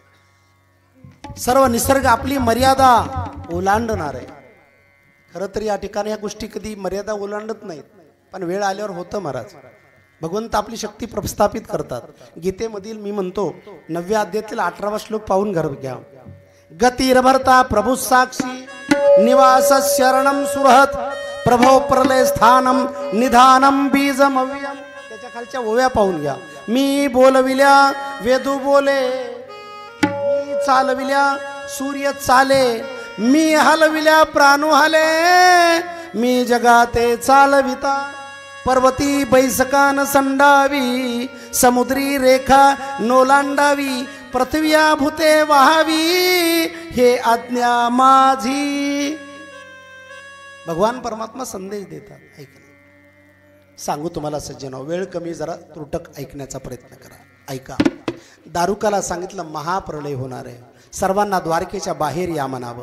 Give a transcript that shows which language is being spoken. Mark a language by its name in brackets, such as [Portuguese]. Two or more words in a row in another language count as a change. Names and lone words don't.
[Marathi] सर्व निसर्ग आपली मर्यादा ओलांडणार आहे. खरं तर या ठिकाणी या गोष्टी कधी मर्यादा ओलांडत नाहीत, पण वेळ आल्यावर होतं महाराज. भगवंत आपली शक्ती प्रस्थापित करतात. गीतेमधील मी म्हणतो 9व्या अध्यायातील 18वा श्लोक पाहून घर घ्या. [Sanskrit] गतिर्भर्ता प्रभू साक्षी निवास शरणम सुरहत प्रभो प्रलय स्थानम निधानम बीजम अव्ययम. [Marathi] त्याच्या खालच्या ओव्या पाहून घ्या. मी बोलविल्या वेदू बोले, मी चालविल्या सूर्य चाले, मी हलविल्या प्राणू हले, मी जगाते चालविता पर्वती बैसकान संडावी, समुद्री रेखा नोलांडावी, पृथ्व्या भूते वाहावी, हे आज्ञा माझी. भगवान परमात्मा संदेश देतात. ऐका, सांगू तुम्हाला सज्जनो, वेळ कमी, जरा त्रुटक ऐकण्याचा प्रयत्न करा. ऐका, दारुकाला सांगितलं महाप्रलय होणार आहे, सर्वांना द्वारकेच्या बाहेर या म्हणावं.